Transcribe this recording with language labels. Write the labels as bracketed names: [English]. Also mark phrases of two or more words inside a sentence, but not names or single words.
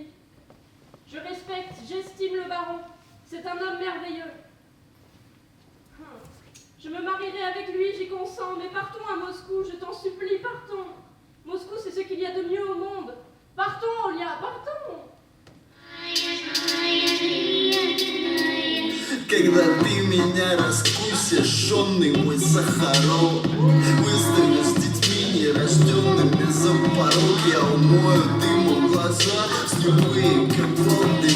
[French] Je respecte, j'estime le baron. C'est un homme merveilleux. Je me marierai avec lui, j'y consens, mais partons à Moscou, je t'en supplie, partons. Moscou, c'est ce qu'il y a de mieux au monde. Partons, Olia, partons. [Russian] Когда ты меня раскусишь, жжёный мой сахарок, выставишь с детьми нерожденными за порог, я умою дымом глаза, с любые, как волны.